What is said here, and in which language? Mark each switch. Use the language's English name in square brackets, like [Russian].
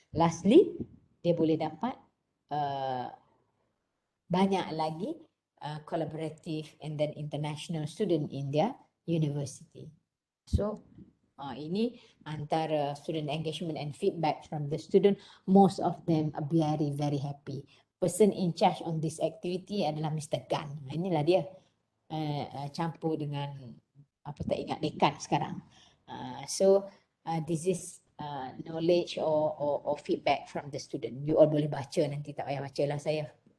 [English] Lastly, dia boleh dapat banyak lagi collaborative and then international student in their university. So ini antara student engagement and feedback from the student. Most of them are very, very happy. Person in charge on this activity adalah Mr. Gan. [Malay] Inilah dia campur dengan apa tak ingat dekan sekarang. [English] So this is knowledge or feedback from the student. [Malay] You all boleh baca nanti, tak payah baca lah saya.